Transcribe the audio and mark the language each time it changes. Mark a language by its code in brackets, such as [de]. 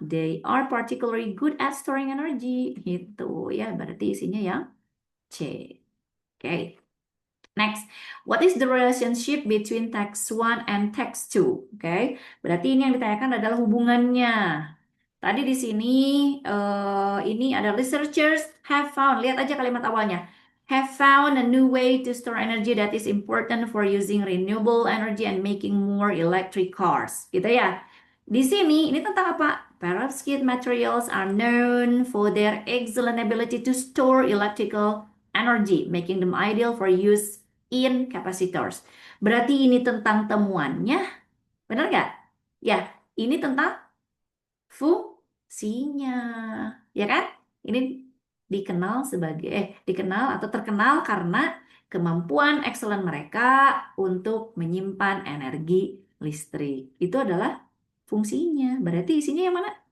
[en] They are particularly good at storing energy. [id] Itu ya, berarti isinya yang C. Oke. [en] Next, what is the relationship between text one and text two? [id] Oke, berarti ini yang ditanyakan adalah hubungannya. Tadi di sini ini ada [en] researchers have found. [id] Lihat aja kalimat awalnya. [en] Have found a new way to store energy that is important for using renewable energy and making more electric cars. [id] Gitu ya. Di sini ini tentang apa? [en] Perovskite materials are known for their excellent ability to store electrical energy, making them ideal for use in capacitors. [id] Berarti ini tentang temuannya, benar nggak? Ya, ini tentang fungsinya, ya kan? Ini dikenal atau terkenal karena kemampuan excellent mereka untuk menyimpan energi listrik. Itu adalah fungsinya. Berarti isinya yang mana?